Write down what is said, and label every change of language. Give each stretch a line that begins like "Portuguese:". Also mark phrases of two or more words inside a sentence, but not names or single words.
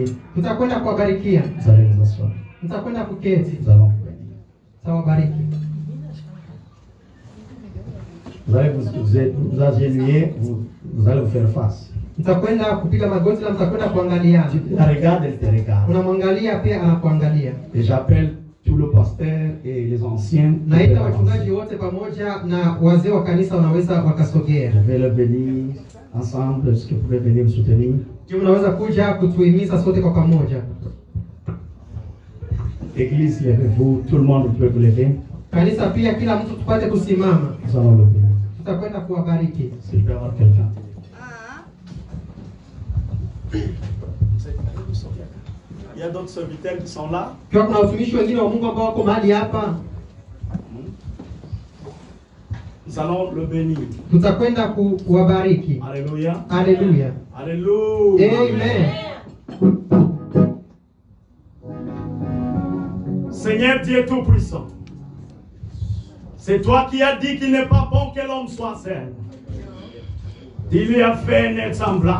Swahili: Tutakwenda kuwabarikia.
French: Vous allez vous asseoir.
Swahili: Tutakwenda kuketi.
French: Nous allons vous bénir.
Swahili: Tawabariki.
French: Vous allez vous agenouiller, vous allez vous faire face.
Swahili: Mtakwenda kupiga magoti na mtakwenda kuangalia.
French: La regarde, elle te regarde.
Swahili: Unamwangalia pia anakuangalia.
French: Et j'appelle tout le pasteur et les anciens.
Swahili: Naita wachungaji wote pamoja na wazee wa kanisa wanaweza wakasogea.
French: Je vais le bénir ensemble. Est-ce que vous pouvez venir me soutenir?
Swahili: Unaweza kuja kutuhimiza sote kwa pamoja.
French: Église, levez-vous. Tout le monde peut vous lever.
Swahili: Kanisa pia kila mtu tupate kusimama.
French: Nous allons le bénir.
Swahili: Tutakwenda kuwabariki.
French: S'il peut y avoir quelqu'un. Il y a d'autres serviteurs qui sont là.
Swahili: Kwa kuna watumishi wengine wa Mungu ambao wako mahali hapa.
French: Nous allons le bénir.
Swahili: Tutakwenda kuwabariki.
French: Alléluia. Alléluia. Alléluia. Amen. Seigneur Dieu Tout-Puissant, c'est toi qui as dit qu'il n'est pas bon que l'homme soit seul. Tu lui as fait un semblant.